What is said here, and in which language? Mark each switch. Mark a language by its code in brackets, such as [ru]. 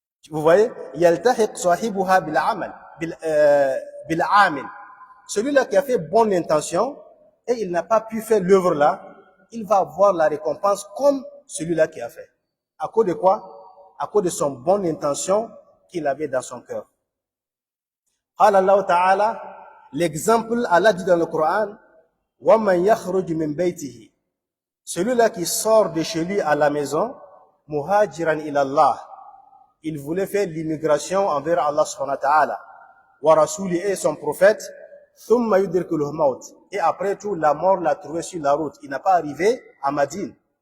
[fr] Vous voyez, [ar] yaltahiq sahibuha bil amal, bil amil. [fr] Celui-là qui a fait bonne intention et il n'a pas pu faire l'œuvre là, il va avoir la récompense comme celui-là qui a fait. À cause de quoi? À cause de son bonne intention qu'il avait dans son cœur. [ar] قال الله تعالى, [fr] l'exemple Allah dit dans le Coran, [ar] وَمَنْ يَخْرُجُ مِنْ بَيْتِهِ. [fr] Celui-là qui sort de chez lui à la maison, [ar] muhajiran ila Allah. [fr] Il voulait faire l'immigration envers Allah subhanahu wa ta'ala. [ar] Wa rasuli [fr] et son prophète, [ar] thumma yudrikul maut. [fr] Et après tout, la mort l'a trouvé sur la route. Il n'a pas arrivé à Madine.